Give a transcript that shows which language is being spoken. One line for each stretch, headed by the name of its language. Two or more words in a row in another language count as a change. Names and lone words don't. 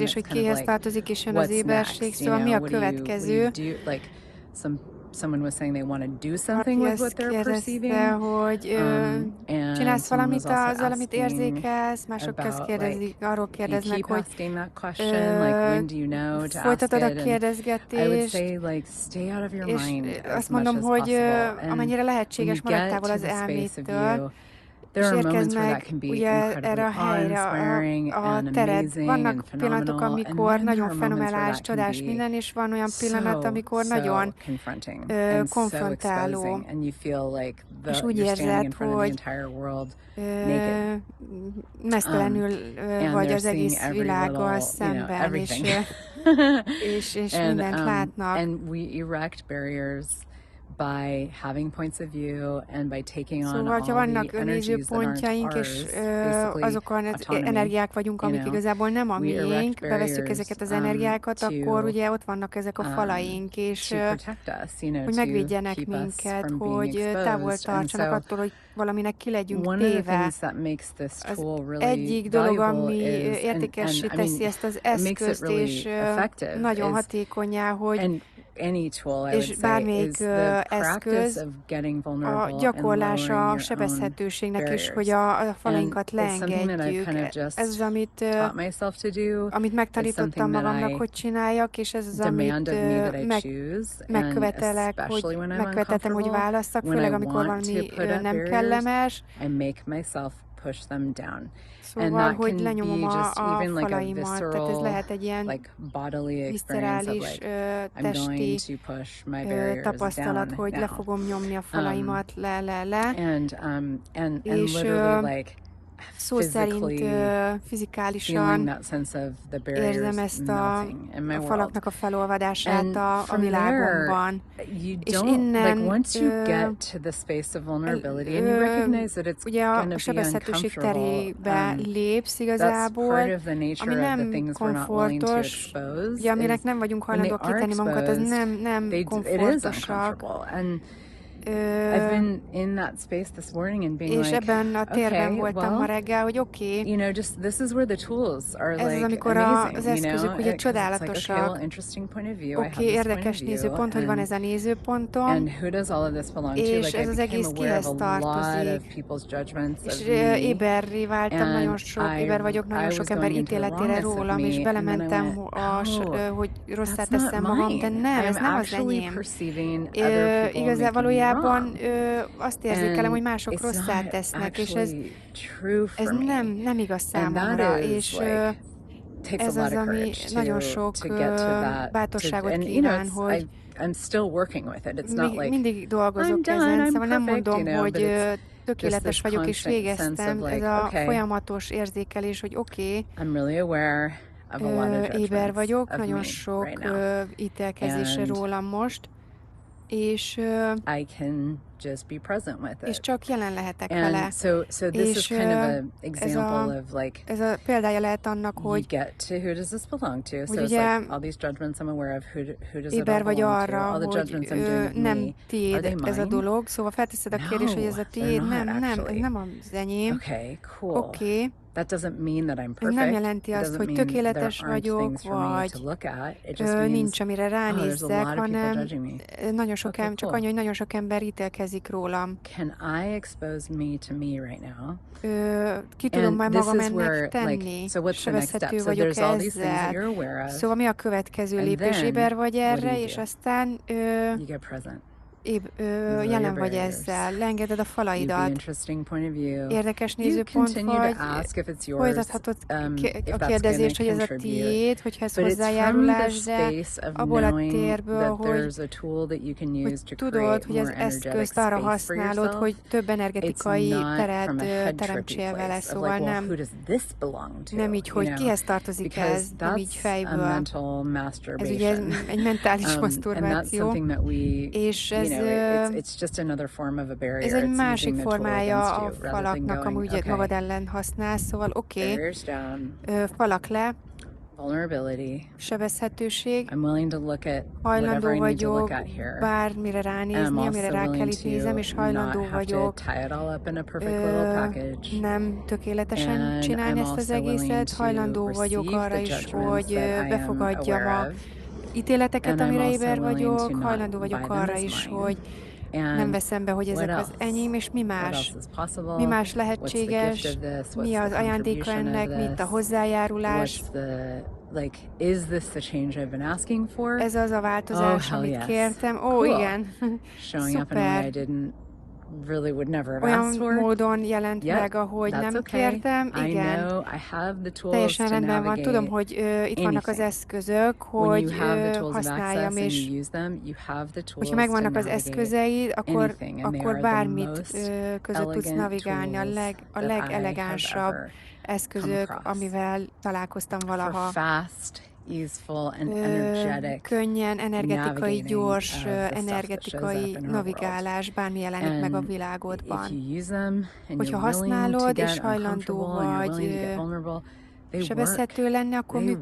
Hungarian: kérdést,
English: it's
Hungarian: hogy
English: kind of
Hungarian: kihez
English: like,
Hungarian: tartozik, és jön az
English: what's
Hungarian: éberség,
English: next?
Hungarian: szóval mi a
English: What do you
Hungarian: következő?
English: do? Like someone was saying they want to do something
Hungarian: Valaki
English: with what
Hungarian: ezt
English: they're
Hungarian: kérdezte,
English: perceiving,
Hungarian: hogy
English: and
Hungarian: csinálsz
English: someone was
Hungarian: valamit
English: also
Hungarian: azzal, amit
English: asking
Hungarian: érzékelsz, mások ezt
English: about, like,
Hungarian: arról
English: you
Hungarian: kérdeznek,
English: keep
Hungarian: hogy
English: asking that question, like, when do you know to ask
Hungarian: folytatod a
English: it? And I would
Hungarian: kérdezgetést,
English: say, like, stay out of your
Hungarian: és
English: mind as
Hungarian: azt
English: much
Hungarian: mondom,
English: as
Hungarian: hogy
English: possible. And
Hungarian: amennyire
English: when
Hungarian: lehetséges,
English: you
Hungarian: maradj
English: get
Hungarian: távol
English: to
Hungarian: az
English: the space of you,
Hungarian: elmétől,
English: there
Hungarian: és
English: are
Hungarian: érkezd
English: moments where
Hungarian: meg
English: that can be
Hungarian: ugye
English: incredibly
Hungarian: erre a helyre,
English: awe-inspiring
Hungarian: a
English: and
Hungarian: tered.
English: amazing
Hungarian: Vannak
English: and
Hungarian: pillanatok,
English: phenomenal, and
Hungarian: amikor
English: then there
Hungarian: nagyon
English: are moments where
Hungarian: fenomenális,
English: that can
Hungarian: csodás
English: be
Hungarian: minden, és van olyan pillanat, amikor
English: so
Hungarian: nagyon
English: confronting and so
Hungarian: konfrontáló,
English: exposing, and you feel like
Hungarian: és úgy
English: you're standing in
Hungarian: érzed,
English: front of the
Hungarian: hogy
English: entire world naked.
Hungarian: mesztelenül
English: And
Hungarian: vagy
English: they're
Hungarian: az
English: seeing
Hungarian: egész
English: every
Hungarian: világgal
English: little,
Hungarian: szemben, és,
English: everything.
Hungarian: és mindent látnak.
English: And we erect barriers by having points of view and by taking on
Hungarian: Szóval,
English: all
Hungarian: ha vannak
English: the energies that aren't
Hungarian: nézőpontjaink,
English: ours,
Hungarian: és
English: basically
Hungarian: azok az
English: autonomy,
Hungarian: energiák vagyunk, amik igazából nem a
English: we erect
Hungarian: miénk, bevesszük
English: barriers
Hungarian: ezeket az energiákat, akkor ugye ott vannak ezek a falaink, és
English: to protect us,
Hungarian: hogy
English: to
Hungarian: megvédjenek
English: keep us
Hungarian: minket,
English: from being
Hungarian: hogy távol
English: exposed. And
Hungarian: tartsanak
English: so
Hungarian: attól, hogy valaminek ki legyünk
English: one of the
Hungarian: téve.
English: things that makes this
Hungarian: Az
English: tool really
Hungarian: egyik dolog,
English: valuable
Hungarian: ami
English: is, and
Hungarian: értékessé
English: I mean,
Hungarian: teszi ezt az
English: it makes it
Hungarian: eszközt,
English: really
Hungarian: és
English: effective,
Hungarian: nagyon
English: is,
Hungarian: hatékonyá, hogy
English: and any tool, I would
Hungarian: és
English: say, is
Hungarian: bármelyik
English: the practice
Hungarian: eszköz
English: of getting
Hungarian: a
English: vulnerable and lowering
Hungarian: gyakorlása a
English: your own
Hungarian: sebezhetőségnek is, hogy
English: barriers.
Hungarian: a falainkat
English: And it's something that I've
Hungarian: leengedjük.
English: kind of just
Hungarian: Ez az, amit
English: taught myself to do.
Hungarian: amit
English: It's
Hungarian: megtanítottam
English: something that
Hungarian: magamnak,
English: I
Hungarian: hogy csináljak, és ez az, amit
English: demand of me that I choose, and
Hungarian: megkövetelek,
English: especially when I'm
Hungarian: megköveteltem, hogy
English: uncomfortable,
Hungarian: válasszak,
English: when I
Hungarian: főleg amikor
English: want to
Hungarian: valami
English: put up
Hungarian: nem
English: barriers,
Hungarian: kellemes.
English: I make myself push them down. And
Hungarian: Szóval,
English: that
Hungarian: hogy
English: can
Hungarian: lenyomom
English: be just
Hungarian: a
English: even like a
Hungarian: falaimat. Tehát ez
English: visceral,
Hungarian: lehet egy ilyen
English: like bodily experience of
Hungarian: viszcerális,
English: like, I'm going
Hungarian: testi
English: to push my barriers
Hungarian: tapasztalat, hogy le
English: down.
Hungarian: fogom nyomni a falaimat, le.
English: And
Hungarian: És
English: literally like
Hungarian: szó szerint
English: feeling
Hungarian: fizikálisan
English: that sense of the
Hungarian: érzem
English: barriers
Hungarian: ezt a
English: melting in my world.
Hungarian: falaknak a felolvadását
English: And
Hungarian: a
English: from
Hungarian: világomban.
English: there, you
Hungarian: És
English: don't,
Hungarian: innen,
English: like, once you get to the space of vulnerability and you recognize that it's
Hungarian: ugye
English: gonna
Hungarian: a
English: be
Hungarian: sebezhetőség
English: uncomfortable,
Hungarian: terébe lépsz
English: that's
Hungarian: igazából,
English: part of the
Hungarian: ami
English: nature of the
Hungarian: nem
English: things we're not willing to
Hungarian: komfortos,
English: expose,
Hungarian: ugye aminek
English: is
Hungarian: nem vagyunk
English: when they
Hungarian: hajlandóak
English: are
Hungarian: kitenni magunkat, az
English: exposed,
Hungarian: nem
English: it is
Hungarian: komfortosak.
English: uncomfortable. I've been in that space this morning and being
Hungarian: és
English: like,
Hungarian: ebben a térben
English: okay,
Hungarian: voltam ma
English: well,
Hungarian: reggel, hogy oké,
English: just this is where the tools are
Hungarian: ez az,
English: like
Hungarian: amikor az
English: amazing,
Hungarian: eszközök ugye
English: because it's like, okay, well,
Hungarian: csodálatosak.
English: interesting point of view. I
Hungarian: Oké,
English: have this point of
Hungarian: érdekes
English: view,
Hungarian: nézőpont, hogy van ez a nézőpontom,
English: and who does all of this belong to?
Hungarian: és
English: Like, I
Hungarian: ez az
English: became
Hungarian: egész
English: aware of
Hungarian: kihez
English: a lot of
Hungarian: tartozik.
English: people's judgments
Hungarian: És
English: of me,
Hungarian: éberré váltam,
English: and
Hungarian: éber vagyok nagyon
English: I
Hungarian: sok
English: was
Hungarian: ember
English: going into the
Hungarian: ítéletére
English: wrongness of
Hungarian: rólam, és
English: me, and then I
Hungarian: belementem,
English: went, oh,
Hungarian: hogy rosszá
English: that's not
Hungarian: teszem magam, de
English: mine.
Hungarian: nem, ez
English: I'm
Hungarian: nem az
English: actually
Hungarian: enyém.
English: perceiving other people
Hungarian: Igazán
English: making me
Hungarian: valójában
English: wrong.
Hungarian: azt érzékelem, hogy
English: And
Hungarian: mások
English: it's
Hungarian: rosszá
English: not
Hungarian: tesznek, és
English: actually true
Hungarian: ez
English: for me.
Hungarian: nem igaz
English: And that
Hungarian: számomra,
English: is
Hungarian: és
English: like takes a
Hungarian: ez
English: lot
Hungarian: az,
English: of
Hungarian: ami
English: courage
Hungarian: nagyon sok
English: to get to that
Hungarian: bátorságot
English: and
Hungarian: kíván, hogy
English: I'm still working with it. It's not like
Hungarian: mindig
English: I'm
Hungarian: dolgozok
English: done,
Hungarian: ezen,
English: I'm
Hungarian: szóval nem
English: perfect,
Hungarian: mondom,
English: but
Hungarian: hogy
English: it's just
Hungarian: tökéletes
English: this
Hungarian: vagyok és
English: constant sense of
Hungarian: végeztem. Ez
English: like,
Hungarian: a
English: okay,
Hungarian: folyamatos érzékelés, hogy oké,
English: I'm really aware of a lot of
Hungarian: éber
English: judgments
Hungarian: vagyok,
English: of
Hungarian: nagyon
English: me
Hungarian: sok
English: right now.
Hungarian: ítélkezésre
English: And
Hungarian: rólam most, és
English: I can just be present with it.
Hungarian: csak jelen lehetek
English: And
Hungarian: vele.
English: so this is
Hungarian: És
English: kind of an example of like,
Hungarian: ez a példája lehet annak,
English: you
Hungarian: hogy
English: get to who does this belong to? So
Hungarian: hogy
English: it's
Hungarian: ugye
English: like all these judgments I'm aware of, who does it all
Hungarian: éber vagy
English: belong to?
Hungarian: arra,
English: All the
Hungarian: hogy
English: judgments I'm doing of me,
Hungarian: nem
English: are
Hungarian: tiéd
English: they
Hungarian: ez a
English: mine?
Hungarian: dolog, szóval felteszed a kérdést, hogy
English: No,
Hungarian: ez a
English: they're
Hungarian: tiéd,
English: not
Hungarian: ez
English: actually.
Hungarian: nem az enyém.
English: Okay, cool.
Hungarian: Oké,
English: That doesn't mean that I'm
Hungarian: ez nem
English: perfect.
Hungarian: jelenti
English: It
Hungarian: azt,
English: doesn't
Hungarian: hogy
English: mean there
Hungarian: tökéletes
English: aren't
Hungarian: vagyok,
English: things for me to
Hungarian: vagy
English: look at. It just means,
Hungarian: nincs, amire
English: oh, there's a
Hungarian: ránézzek,
English: lot of people
Hungarian: hanem
English: judging me.
Hungarian: nagyon sok
English: Okay,
Hungarian: csak
English: cool.
Hungarian: annyi, hogy nagyon sok ember ítélkezik rólam.
English: Can I expose me to me right now?
Hungarian: Ki tudom
English: And
Hungarian: már
English: this
Hungarian: magam
English: is
Hungarian: ennek
English: where,
Hungarian: tenni?
English: like, so what's the next step?
Hungarian: Sebezhető
English: So
Hungarian: vagyok
English: there's all these things that
Hungarian: ezzel.
English: you're aware of.
Hungarian: Szóval mi a következő
English: And
Hungarian: lépés?
English: then,
Hungarian: Éber vagy
English: what do
Hungarian: erre,
English: you
Hungarian: és
English: do?
Hungarian: aztán
English: You get present. Roll your
Hungarian: jelen vagy
English: barriers.
Hungarian: ezzel, leengeded a
English: You'd be
Hungarian: falaidat.
English: interesting point of view.
Hungarian: Érdekes
English: You
Hungarian: nézőpont
English: continue
Hungarian: vagy,
English: to ask if it's yours,
Hungarian: folytathatod
English: if
Hungarian: a
English: that's gonna
Hungarian: kérdezést, hogy ez a
English: contribute.
Hungarian: tiéd, hogyha ez
English: But it's from the
Hungarian: hozzájárulás, de
English: space of
Hungarian: abból a
English: knowing
Hungarian: térből,
English: that
Hungarian: hogy
English: there's a tool that you can use to
Hungarian: tudod,
English: create
Hungarian: hogy az
English: more energetic
Hungarian: eszközt arra
English: space for
Hungarian: használod,
English: yourself.
Hungarian: hogy több
English: It's
Hungarian: energetikai
English: not
Hungarian: teret
English: from a head trippy
Hungarian: teremtsél vele,
English: place of
Hungarian: szóval
English: like, well,
Hungarian: nem,
English: who does this belong to?
Hungarian: nem így, hogy kihez tartozik
English: Because
Hungarian: ez, nem így
English: that's a
Hungarian: fejből.
English: mental
Hungarian: Ez ugye
English: masturbation.
Hungarian: egy mentális
English: And that's
Hungarian: maszturbáció,
English: something that we,
Hungarian: és ez,
English: it's just another form of a barrier.
Hungarian: ez egy
English: It's
Hungarian: másik
English: using the tool
Hungarian: formája
English: against
Hungarian: a
English: you rather than
Hungarian: falaknak,
English: going,
Hungarian: amúgy
English: okay,
Hungarian: magad ellen használsz, szóval oké,
English: barriers down,
Hungarian: falak le,
English: vulnerability.
Hungarian: sebezhetőség,
English: I'm willing to look at
Hungarian: hajlandó
English: whatever I need to look
Hungarian: vagyok
English: at here.
Hungarian: bármire
English: And I'm
Hungarian: ránézni, amire
English: also
Hungarian: rá kell
English: willing
Hungarian: itt nézem, és
English: to not
Hungarian: hajlandó
English: have to
Hungarian: vagyok
English: tie it all up in a perfect little package.
Hungarian: nem tökéletesen
English: And
Hungarian: csinálni
English: I'm
Hungarian: ezt az
English: also willing
Hungarian: egészet,
English: to
Hungarian: hajlandó vagyok
English: receive
Hungarian: arra
English: the
Hungarian: is,
English: judgments
Hungarian: hogy
English: that I am
Hungarian: befogadjam
English: aware
Hungarian: a
English: of.
Hungarian: ítéleteket,
English: And I'm
Hungarian: amire
English: also
Hungarian: éber
English: willing to
Hungarian: vagyok,
English: not
Hungarian: hajlandó
English: buy
Hungarian: vagyok
English: them
Hungarian: arra
English: as
Hungarian: is,
English: mine.
Hungarian: hogy nem
English: And
Hungarian: veszem be, hogy ezek
English: what
Hungarian: az
English: else?
Hungarian: enyém, és mi
English: What
Hungarian: más.
English: else is possible?
Hungarian: Mi más
English: What's the gift
Hungarian: lehetséges,
English: of this?
Hungarian: mi
English: What's
Hungarian: az
English: the
Hungarian: ajándéka
English: contribution of
Hungarian: ennek, mit a
English: this?
Hungarian: hozzájárulás.
English: What's the, like, is this the change I've been asking for?
Hungarian: Ez az a
English: Oh,
Hungarian: változás,
English: hell
Hungarian: amit
English: yes.
Hungarian: kértem. Ó,
English: Cool.
Hungarian: igen.
English: Showing up in a way I
Hungarian: Szuper.
English: didn't really would never have
Hungarian: Olyan
English: asked for.
Hungarian: módon jelent
English: Yep,
Hungarian: meg, ahogy
English: that's
Hungarian: nem
English: okay.
Hungarian: kértem.
English: I
Hungarian: Igen.
English: know I have the tools
Hungarian: Teljesen
English: to
Hungarian: rendben van. Tudom,
English: navigate
Hungarian: hogy itt vannak az
English: anything.
Hungarian: eszközök,
English: When you
Hungarian: hogy
English: have the tools of
Hungarian: használjam,
English: access and
Hungarian: és
English: you use them, you have the tools
Hungarian: hogyha
English: to
Hungarian: megvannak az
English: navigate
Hungarian: eszközeid,
English: anything, and they
Hungarian: akkor
English: are the
Hungarian: bármit
English: most
Hungarian: között tudsz
English: elegant
Hungarian: navigálni. A
English: tools that I have
Hungarian: legelegánsabb
English: ever come
Hungarian: eszközök,
English: across
Hungarian: amivel találkoztam
English: for
Hungarian: valaha.
English: fast, easeful, and energetic
Hungarian: Könnyen, energetikai,
English: navigating
Hungarian: gyors,
English: of the stuff that shows
Hungarian: energetikai
English: up in our world.
Hungarian: navigálás, bármi jelenik meg a
English: And if
Hungarian: világodban.
English: you use them and
Hungarian: Hogyha
English: you're willing to
Hungarian: használod, és
English: get
Hungarian: hajlandó
English: uncomfortable and you're willing to
Hungarian: vagy
English: get vulnerable, they work.
Hungarian: sebezhető lenni, akkor
English: They